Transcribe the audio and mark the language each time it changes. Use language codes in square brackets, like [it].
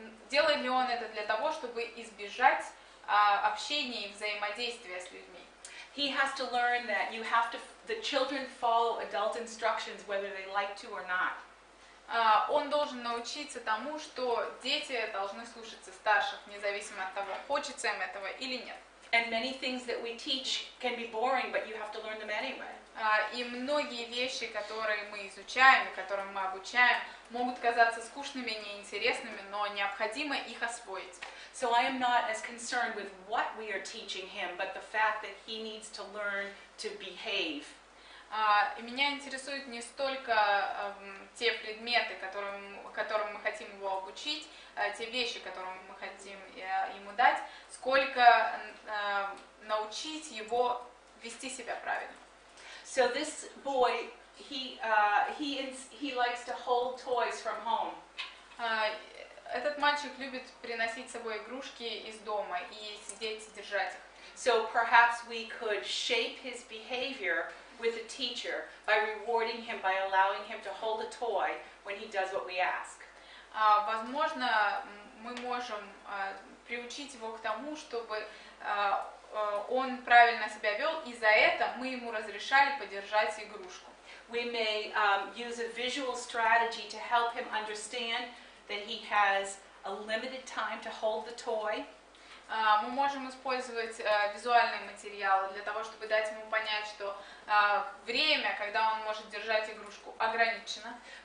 [ru] Делает ли он это для того, чтобы избежать общения и взаимодействия с людьми? [en] He has to learn that the children follow adult instructions whether they like to or not. [ru] Он должен научиться тому, что дети должны слушаться старших, независимо от того, хочется им этого или нет. [en] And many things that we teach can be boring, but you have to learn them anyway. [ru] И многие вещи, которые мы изучаем, которым мы обучаем, могут казаться скучными, неинтересными, но необходимо их освоить. [en] So I am not as concerned with what we are teaching him, but the fact that he needs to learn to behave. [ru] И меня интересуют не столько те предметы, которым мы хотим его обучить, те вещи, которые мы хотим ему дать, сколько научить его вести себя правильно. [en] So this boy he likes to hold toys from home. [ru] Этот мальчик любит приносить с собой игрушки из дома и сидеть и держать их. [en] So perhaps we could shape his behavior with a teacher by rewarding him, by allowing him to hold a toy when he does what we ask. [ru] Возможно, мы можем приучить его к тому, чтобы он правильно себя вел, и за это мы ему разрешали подержать игрушку. [en] We may use a visual strategy to help him understand that he has a limited time to hold the toy. [ru] Мы можем использовать визуальные материалы для того, чтобы дать ему понять, что время, когда он может держать игрушку, ограничено.